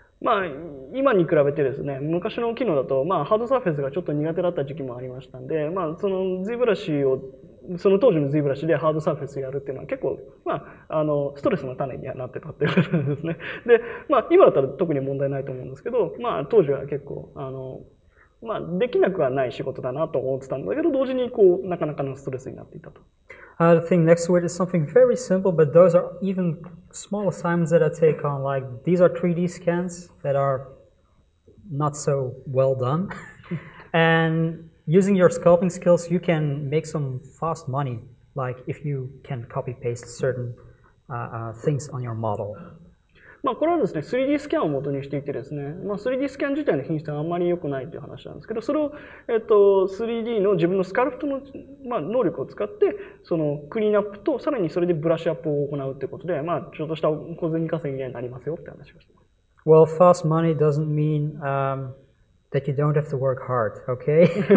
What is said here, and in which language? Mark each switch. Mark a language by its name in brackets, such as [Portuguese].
[Japanese] まあ今に比べてですね、昔の機能だとまあハードサーフェスがちょっと苦手だった時期もありましたんで、まあその ZBrush をその当時の ZBrush でハードサーフェスやるっていうのは結構まあストレスの種にはなってたっていうことですね。で、まあ今だったら特に問題ないと思うんですけど、まあ当時は結構まあできなくはない仕事だなと思ってたんだけど、同時にこうなかなかのストレスになっていたと。 [English] The thing next to it is something very simple, but those are even small assignments that I take on. Like these are 3D scans that are not so well done. And using your sculpting skills, you can make some fast money. Like if you can copy paste certain things on your model. [Japanese] まあこれはですね、3D スキャンを元にしていてですね、まあ 3D スキャン自体の品質はあんまり良くないという話なんですけど、それを3D の自分のスカルプトのまあ能力を使ってそのクリーンアップとさらにそれでブラッシュアップを行うということで、まあちょっとした小銭稼ぎになりますよって話をしています。 [English] Well, fast money doesn't mean that you don't have to work hard, okay?